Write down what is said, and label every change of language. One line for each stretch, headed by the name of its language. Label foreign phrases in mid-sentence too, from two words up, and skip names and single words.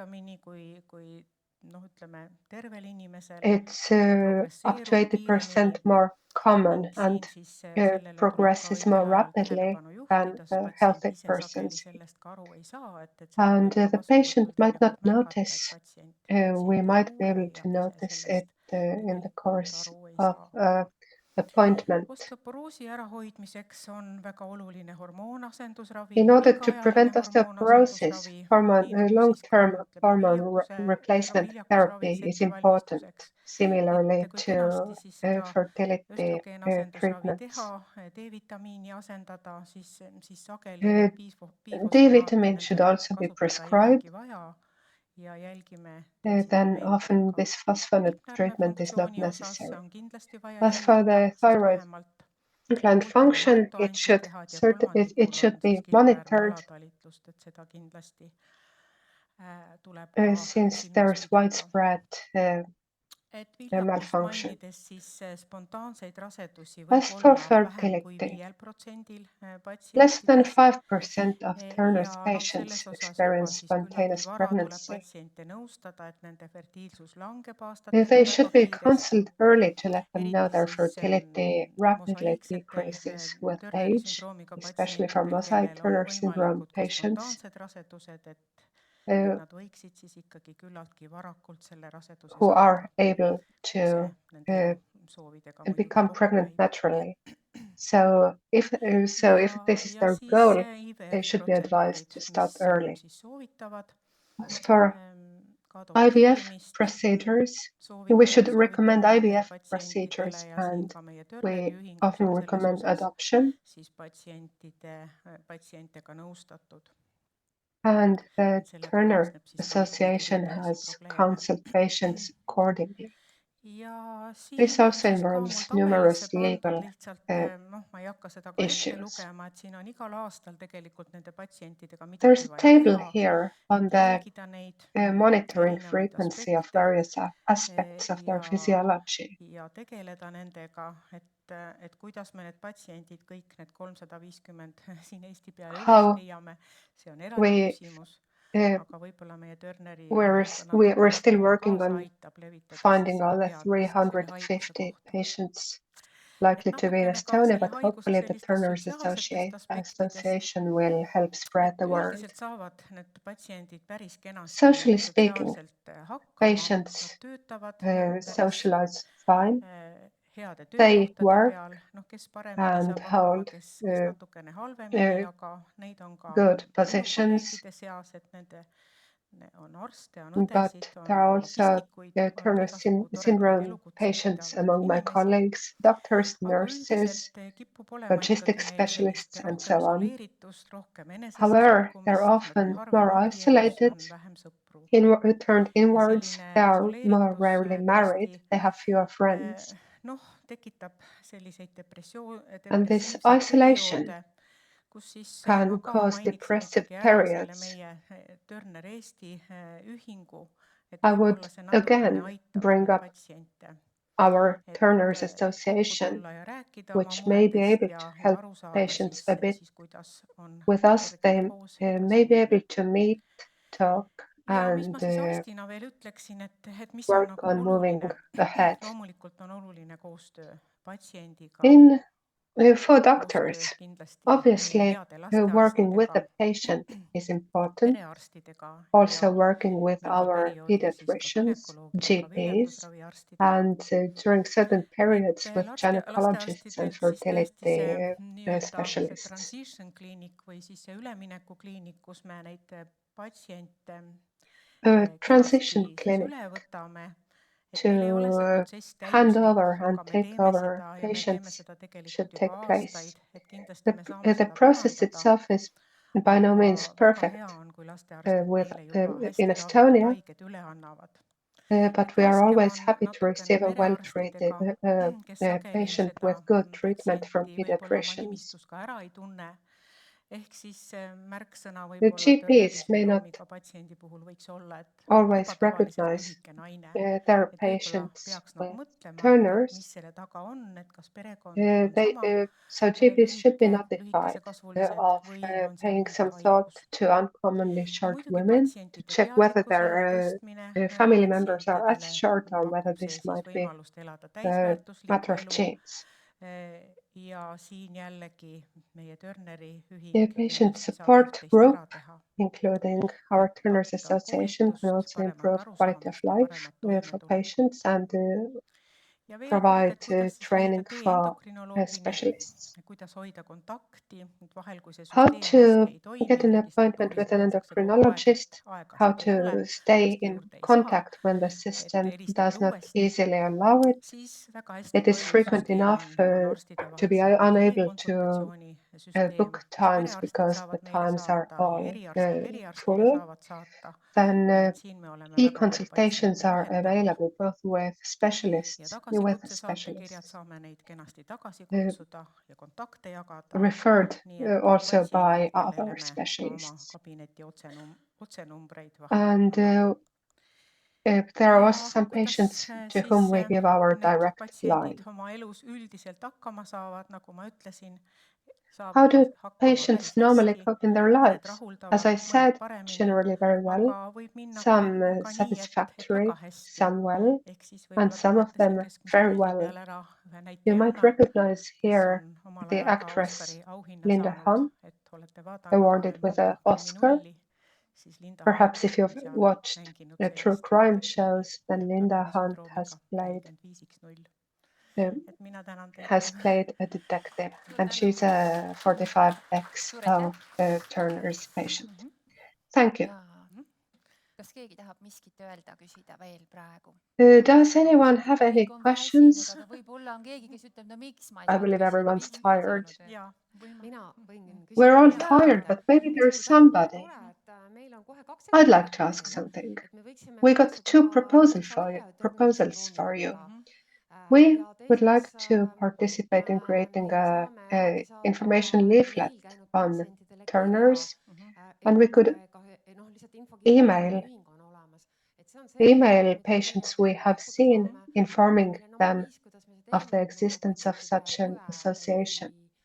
English: It's up to 80% more common and progresses more rapidly than healthy persons. And the patient might not notice. We might be able to notice it in the course of appointment.
Estonian: Osteoporoosi ärahoidmiseks on väga oluline hormoonasendusravi,
English: In order to
Estonian: pikaajaline
English: prevent osteoporosis,
Estonian: hormoonasendusravi, nii nagu
English: long-term
Estonian: ütleb,
English: hormone
Estonian: viljapuse
English: replacement therapy
Estonian: viljakusraviks
English: is important,
Estonian: ettevalmistuseks.
English: similarly
Estonian: kui
English: to
Estonian: kenasti siis seda
English: fertility
Estonian: östrogeenasendusravi
English: treatments.
Estonian: teha, D-vitamiini asendada, siis sageli
English: D-vitamin
Estonian: biifosfonaate
English: should
Estonian: nendel
English: also be
Estonian: kasutada ei
English: prescribed.
Estonian: olegi vaja ja jälgime
English: Then often
Estonian: detsibellimeetriga.
English: this phosphonate treatment is not
Estonian: Funktsiooni osas
English: necessary.
Estonian: on kindlasti vaja
English: As for
Estonian: jälgida,
English: the
Estonian: sest
English: thyroid
Estonian: vähemalt
English: gland function, it should be monitored
Estonian: alatalitlust, et seda kindlasti tuleb
English: since there's widespread
Estonian: et viljakust
English: malfunction.
Estonian: mainides, siis spontaanseid rasedusi
English: As
Estonian: võib
English: for
Estonian: olla vähem kui
English: fertility,
Estonian: 5%
English: less than
Estonian: patsientidest
English: 5% of Turner's
Estonian: ja
English: patients
Estonian: selles osas juba
English: experience
Estonian: siis küllaltki
English: spontaneous
Estonian: vara tuleb
English: pregnancy.
Estonian: patsiente nõustada, et nende fertiilsus langeb
English: They
Estonian: aastatega
English: should
Estonian: väga
English: be
Estonian: kiiresti.
English: counseled early to let them know
Estonian: Eriti
English: their
Estonian: siis
English: fertility rapidly
Estonian: mosaiiksetel
English: decreases with
Estonian: Turneri
English: age,
Estonian: sündroomiga
English: especially for
Estonian: patsientidel, kellel on
English: mosaic-Turner syndrome
Estonian: võimalikud ka
English: patients.
Estonian: spontaansed rasedused, et nad võiksid siis ikkagi küllaltki varakult selle raseduse
English: Who
Estonian: saada,
English: are able
Estonian: kui
English: to
Estonian: see nende soovidega muidugi
English: become
Estonian: kokku
English: pregnant
Estonian: käib.
English: naturally. So if this is their
Estonian: siis
English: goal, they
Estonian: IVF
English: should be advised to start
Estonian: mis on
English: early.
Estonian: siis soovitavad,
English: As for
Estonian: ka
English: IVF
Estonian: dopeerimist
English: procedures, we should recommend
Estonian: soovitame nendele IVF patsientidele
English: procedures
Estonian: ja siin
English: and
Estonian: ka meie
English: we
Estonian: Turneri ühingus
English: often
Estonian: on selles
English: recommend
Estonian: osas
English: adoption.
Estonian: siis patsiente ka nõustatud.
English: And the
Estonian: Sellega
English: Turner
Estonian: kaasneb siis ka
English: Association
Estonian: mitmeid
English: has
Estonian: juriidilisi probleeme.
English: counseled patients accordingly.
Estonian: Ja siin
English: This
Estonian: on
English: also
Estonian: siis ka
English: involves
Estonian: mul tabelisse
English: numerous
Estonian: pandud
English: legal
Estonian: lihtsalt, ma ei hakka seda ka ette
English: issues.
Estonian: lugema, et siin on igal aastal tegelikult nende patsientidega
English: There's
Estonian: midagi
English: a
Estonian: vaja
English: table
Estonian: teha,
English: here on
Estonian: et
English: the
Estonian: jälgida neid
English: monitoring
Estonian: erinevaid
English: frequency of
Estonian: aspekte
English: various aspects of their physiology.
Estonian: ja tegeleda nendega, et kuidas me need patsiendid, kõik need 350 siin Eesti peale üles leiame, see on eraldi küsimus. Aga võib-olla meie Turneri
English: we're still working on
Estonian: levitada
English: finding all the
Estonian: teadmist selle haiguse
English: 350
Estonian: kohta.
English: patients likely to be in Estonia, but hopefully the Turner's Association will help spread the word.
Estonian: Üldiselt saavad need patsiendid päris kenasti
English: Socially speaking,
Estonian: sotsiaalselt hakkama,
English: patients
Estonian: nad töötavad
English: socialize fine.
Estonian: Heade
English: They
Estonian: töökohtade
English: work
Estonian: peal, kes paremini
English: and
Estonian: saab hakkama,
English: hold
Estonian: kes natukene halvemini, aga neid on ka
English: good
Estonian: minu
English: positions,
Estonian: kolleegide seas, et nende on arste, on
English: but
Estonian: õdesid,
English: there are
Estonian: on
English: also
Estonian: logistikuid,
English: Turner syndrome patients among my colleagues, doctors, nurses,
Estonian: kipub olema
English: logistics
Estonian: ikkagi neil
English: specialists,
Estonian: sellist
English: and
Estonian: rohkem
English: so on.
Estonian: isoleeritust, rohkem
English: However, they're
Estonian: enesesesõlkumist, nad on
English: often
Estonian: harvem
English: more
Estonian: abielus,
English: isolated,
Estonian: on vähem sõpru.
English: turned inwards,
Estonian: selline
English: they are more
Estonian: isoleeritus
English: rarely married, they have fewer friends.
Estonian: Tekitab selliseid
English: And this
Estonian: depressiivseid
English: isolation
Estonian: perioode, kus siis
English: can
Estonian: ma ka
English: cause
Estonian: mainiksin
English: depressive
Estonian: ikkagi ära selle
English: periods.
Estonian: meie Turner Eesti ühingu, et
English: I
Estonian: võib-olla
English: would
Estonian: see natukene
English: again
Estonian: aitab
English: bring up
Estonian: patsiente,
English: our
Estonian: et
English: Turner's
Estonian: kokku
English: Association,
Estonian: tulla ja rääkida oma
English: which may be
Estonian: muredest
English: able to
Estonian: ja
English: help
Estonian: aru saada
English: patients a bit
Estonian: siis kuidas on
English: with us. They
Estonian: terviseproos edasi
English: may be able
Estonian: minna.
English: to meet, talk,
Estonian: Ja mis
English: and
Estonian: ma siis arstina veel ütleksin, et mis on
English: work
Estonian: nagu
English: on moving
Estonian: oluline,
English: ahead.
Estonian: loomulikult on oluline koostöö patsiendiga,
English: For
Estonian: koostöö
English: doctors,
Estonian: kindlasti
English: obviously,
Estonian: meie heade
English: working with the
Estonian: lastearstidega,
English: patient is important.
Estonian: perearstidega
English: Also
Estonian: ja
English: working with
Estonian: mingil
English: our
Estonian: perioodil siis ka
English: pediatricians,
Estonian: gümnakoloogidega,
English: GPs,
Estonian: viljatusraviarstidega.
English: and during certain periods with gynecologists and
Estonian: Lastearstidelt siis tõesti see
English: fertility
Estonian: nii-öelda see
English: specialists.
Estonian: transition kliinik või siis see üleminekukliinik, kus me neid patsiente
English: Transition
Estonian: kenasti siis
English: clinic
Estonian: üle võtame, et meil ei ole see
English: to
Estonian: protsess
English: hand
Estonian: täiuslik,
English: over and
Estonian: aga me
English: take
Estonian: teeme
English: over
Estonian: seda ja me teeme
English: patients
Estonian: seda
English: should
Estonian: tegelikult
English: take
Estonian: juba
English: place.
Estonian: aastaid, et kindlasti me saame
English: The
Estonian: seda
English: process
Estonian: parandada,
English: itself is by no means
Estonian: aga väga
English: perfect
Estonian: hea on, kui lastearstid meile juba
English: in
Estonian: hästi ravitud
English: Estonia,
Estonian: haiged üle annavad.
English: but we are
Estonian: raskem
English: always
Estonian: on
English: happy to
Estonian: natukene
English: receive a well-treated
Estonian: perearstidega, kes sageli
English: patient
Estonian: seda
English: with good treatment from
Estonian: patsienti võib-olla oma
English: pediatricians.
Estonian: nimistus ka ära ei tunne. Ehk siis märksõna
English: The
Estonian: võib-olla Turneri
English: GPs may not
Estonian: sündroomiga patsiendi puhul võiks olla, et
English: always
Estonian: juba tavaliselt
English: recognize
Estonian: lühike naine.
English: their
Estonian: Et võib-olla
English: patients
Estonian: peaks nagu
English: with
Estonian: mõtlema, et
English: Turners.
Estonian: mis selle taga on, et kas perekond on sama
English: So GPs should be
Estonian: lühikese
English: notified
Estonian: kasvulised
English: of
Estonian: või on seal
English: paying
Estonian: mingi
English: some thought
Estonian: haigus.
English: to uncommonly
Estonian: Ja
English: short
Estonian: muidugi
English: women to
Estonian: patsientide
English: check whether
Estonian: teadlikkuse
English: their
Estonian: tõstmine
English: family members are as
Estonian: patsientidele
English: short or whether
Estonian: pakub see
English: this
Estonian: siis
English: might be
Estonian: võimalust elada
English: a
Estonian: täisväärtuslikku
English: matter of
Estonian: elu.
English: genes.
Estonian: Ja siin jällegi meie Turneri ühing
English: The patient
Estonian: kindlasti saab
English: support
Estonian: üht-teist
English: group,
Estonian: ära teha.
English: including our Turner's
Estonian: Pakkuda
English: Association, can
Estonian: koolitust,
English: also
Estonian: paremat
English: improve quality of
Estonian: arusaamist ja
English: life
Estonian: paremat
English: for
Estonian: toimetulekut.
English: patients and
Estonian: ja veel kord,
English: provide
Estonian: et kuidas siis
English: training
Estonian: leida
English: for
Estonian: endokrinoloogi,
English: specialists.
Estonian: kuidas hoida kontakti, et vahel, kui see
English: How
Estonian: süsteem
English: to
Estonian: hästi ei toimi,
English: get an appointment with an endocrinologist, how
Estonian: aega ei ole,
English: to stay
Estonian: arsti
English: in
Estonian: juurde ei saa,
English: contact when the
Estonian: et
English: system
Estonian: helistate
English: does not
Estonian: uuesti,
English: easily allow it.
Estonian: siis väga hästi
English: It is
Estonian: toimiv
English: frequent
Estonian: süsteem
English: enough
Estonian: on arstide
English: to be
Estonian: vahel selline
English: unable to
Estonian: e-konsultatsiooni süsteem,
English: book
Estonian: kus
English: times
Estonian: perearstid
English: because the
Estonian: saavad meile
English: times are
Estonian: saata ja
English: all
Estonian: eriarstid eriarstile
English: full.
Estonian: saavad saata.
English: Then
Estonian: Nii et siin me oleme väga palju
English: e-consultations
Estonian: patsiente
English: are
Estonian: vähendanud.
English: available both with
Estonian: Ja
English: specialists and with
Estonian: tagasikutse saatekirjad
English: specialists.
Estonian: saame neid kenasti tagasi kutsuda ja kontakte jagada.
English: Referred
Estonian: Nii et
English: also by
Estonian: patsiendid, kellele
English: other
Estonian: me ka oma
English: specialists.
Estonian: kabineti otsenumbreid vahel
English: And
Estonian: anname.
English: there are
Estonian: Ja
English: also some
Estonian: kuidas
English: patients to
Estonian: siis
English: whom we give our
Estonian: need
English: direct
Estonian: patsiendid
English: line.
Estonian: oma elus üldiselt hakkama saavad, nagu ma ütlesin,
English: How
Estonian: saavad
English: do
Estonian: hakkama
English: patients
Estonian: päris
English: normally
Estonian: hästi,
English: cope in their
Estonian: mõned
English: lives? As
Estonian: rahuldavad,
English: I
Estonian: mõned
English: said,
Estonian: paremini,
English: generally very
Estonian: aga
English: well,
Estonian: võib minna
English: some
Estonian: ka nii, et
English: satisfactory,
Estonian: väga hästi.
English: some well,
Estonian: Ehk siis
English: and
Estonian: võib-olla
English: some of
Estonian: tunnete siin
English: them
Estonian: keskmise
English: very
Estonian: pildi
English: well.
Estonian: peal ära ühe
English: You
Estonian: näitlejanna,
English: might recognize
Estonian: kes
English: here
Estonian: on omal
English: the
Estonian: ajal ka
English: actress
Estonian: Oscari auhinna
English: Linda
Estonian: saanud,
English: Hunt,
Estonian: et olete vaadanud
English: awarded with an Oscar.
Estonian: Kriminulli, siis Linda
English: Perhaps
Estonian: Hunt
English: if you've
Estonian: on seal
English: watched
Estonian: mänginud
English: true
Estonian: sellist
English: crime
Estonian: detektiivi
English: shows, then Linda Hunt
Estonian: Turneri
English: played
Estonian: sündroomiga 45X0. um, Et mina tänan teid.
English: has played a detective,
Estonian: Suur
English: and
Estonian: tänu.
English: she's a 45X
Estonian: Suur aitäh.
English: of Turner's patient. Thank you.
Estonian: Ja kas keegi tahab miskit öelda, küsida veel praegu?
English: Does anyone have any
Estonian: Kõik on
English: questions?
Estonian: väsinud, aga võib-olla on keegi, kes ütleb, no miks ma ei
English: I
Estonian: saanud
English: believe
Estonian: küsida,
English: everyone's
Estonian: miks ma ei
English: tired.
Estonian: saanud öelda? Jaa, Mina võin küsida.
English: We're all
Estonian: Jaa.
English: tired, but maybe there's somebody.
Estonian: Meil on kohe 2
English: I'd like to ask something. We got two proposals for you. We would like to participate in creating a information leaflet on Turner's, and we could email patients we have seen, informing them of the existence of such an association.